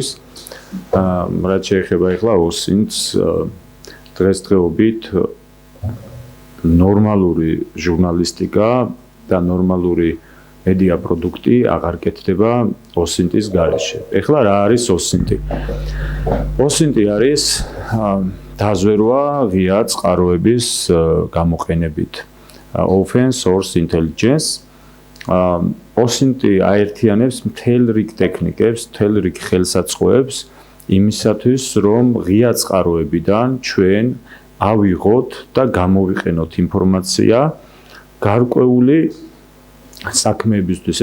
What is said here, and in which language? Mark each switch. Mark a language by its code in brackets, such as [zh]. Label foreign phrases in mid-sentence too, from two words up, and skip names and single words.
[ka] რაც შეეხება ახლა ოსინტს, დღესდღეობით ნორმალური ჟურნალისტიკა და ნორმალური მედია პროდუქტი აღარ კეთდება ოსინტის გარეშე. ახლა რა არის ოსინტი? ოსინტი არის დაზვერვა ღია წყაროების გამოყენებით. [en] Open source intelligence. [ka] ოსინტი აერთიანებს მთელ რიგ ტექნიკებს, მთელ რიგ ხელსაწყოებს იმისათვის, რომ ღია წყაროებიდან ჩვენ ავიღოთ და გამოვიყენოთ ინფორმაცია გარკვეული საქმეებისთვის.